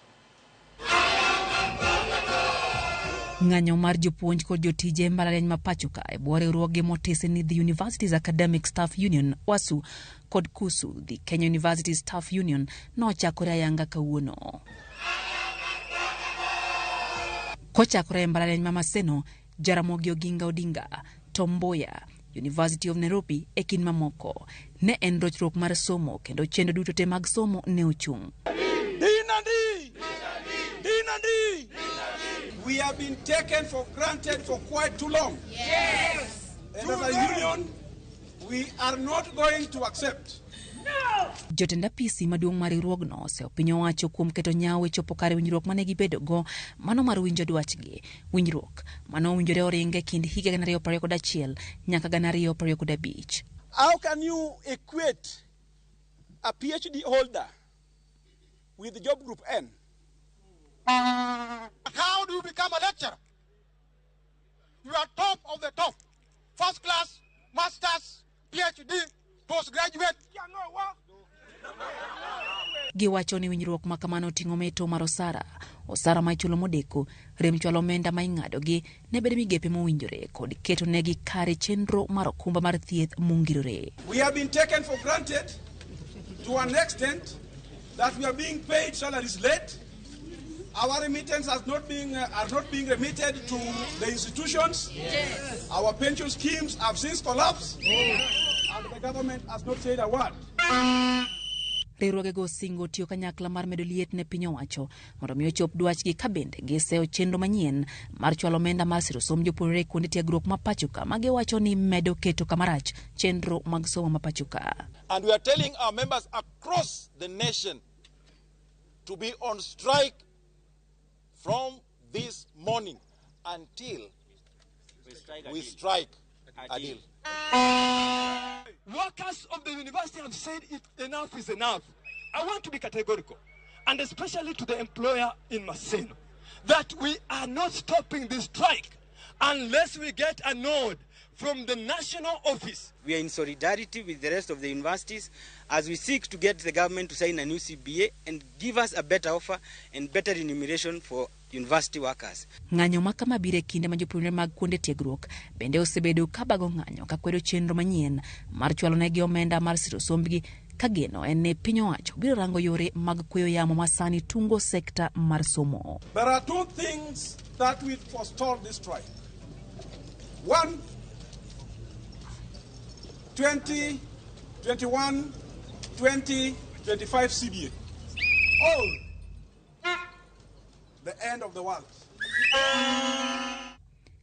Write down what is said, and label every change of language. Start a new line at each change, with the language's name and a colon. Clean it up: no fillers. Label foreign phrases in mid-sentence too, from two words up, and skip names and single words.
Luo (Kenya and Tanzania): Ng'anyo mar jopuonj kod jotije mbalariany ma pachoka e bwo riwruoge motese ni The University's Academic Staff Union (WASU) kod KUSU, The Kenya University Staff Union, nochakore ayanga kawuono. Kochakore e mbalariany ma Maseno, Ramogi Oginga Odinga, Tomboya, University of Nairobi e kind mamoko, ne en rochruok mar somo kendo chenro duto te mag somo ne ochung'.
English: We have been taken for granted for quite too long. Yes. And as a union, we are not going to accept. No.
Luo (Kenya and Tanzania): Jotenda PC maduong' mar riwruogno oseo piny owacho kuom keto nyawo e chopo kare winjruok mane gibedogo, mano mar winjo dwachgi. Winjruok mano winjore oringe kind higa 2021 nyaka 2025.
English: How can you equate a PhD holder with the job group N? How do you become a lecturer? You are top of the top. First class, masters, PhD, postgraduate.
Luo (Kenya and Tanzania): Giwacho ni winjruok ma kamano ting'o meto mar osara ma ichulo modeko, rem chwalo omenda ma ing'adogi ne bedo migepe mowinjore kod keto negi kare chenro mar okumba mar thieth mongirore.
English: We have been taken for granted to an extent that we are being paid salaries late. Our remittance are not being remitted to the institutions. Yes. Our pension schemes have since collapsed. And the government has not said a word.
Luo (Kenya and Tanzania): Riwruoge go singo tiyo kanyakla mar medo liet ne piny owacho mondo mi ochop dwachgi, ka bende giseo chenro manyien mar chwalo omenda mar siro somo jopuonjre kuonde tiegruok ma pachoka ma giwacho ni medo keto kamarach chenro mag somo ma pachoka.
English: And we are telling our members across the nation to be on strike from this morning until we strike a deal. Workers of the university have said enough is enough. I want to be categorical, and especially to the employer in Maseno, that we are not stopping this strike unless we get a nod from the national office. We are in solidarity with the rest of the universities as we seek to get the government to sign a new CBA and give us a better offer and better remuneration for university workers.
Luo (Kenya and Tanzania): Ng'anyo makama bire kinde ma jopuonjre mag kuonde tiegruok bende osebedo ka bago ng'anyo ka kwedo chenro manyien mar chwalo negi omenda mar siro sombgi, ka geno en ne piny owacho biro rango yore mag kweyo yamo masani tungo sekta mar somo.
English: There are two things that will forestall this strike. One, 2021, 2025 CBA. All the end of the world.